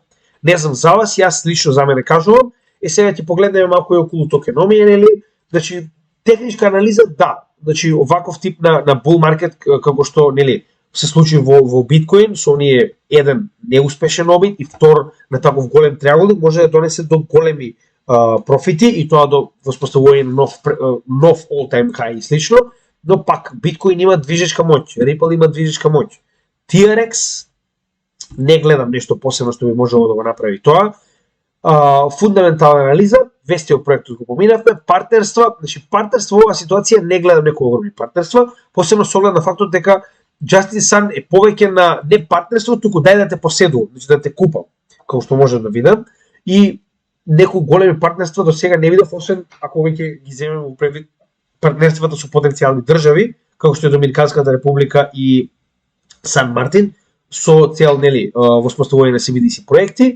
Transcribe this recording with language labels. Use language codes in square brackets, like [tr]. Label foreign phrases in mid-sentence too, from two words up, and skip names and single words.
[mk] Не знам за вас, јас лично за мене кажувам, сега ќе погледнеме малку и околу токеномија, значи техничка анализа, да, значи оваков тип на [en] bull market [mk] како што се случи во биткоин, со оние еден неуспешен обид и втор на таков голем триаголник може да донесе до големи профити и тоа до воспоставување на нов [en] all-time high [mk] и слично, но пак биткоин има движечка моќ, Ripple има движечка моќ. TRX не гледам нешто посебно што би можело да го направи тоа. Фундаментална анализа, вести од проектот го поминавме, партнерства, значи партнерство во оваа ситуација не гледам некои огромни партнерства, посебно со оглед на фактот дека Justin Sun е повеќе на не партнерство, туку дај да те поседувам, значи да те купам, како што можам да видам, и некои големи партнерства до сега не видов, освен ако веќе ги земеме во предвид партнерствата со потенцијални држави, како што е Доминиканската република и Сан Мартин, со цел воспоставување на CBDC проекти.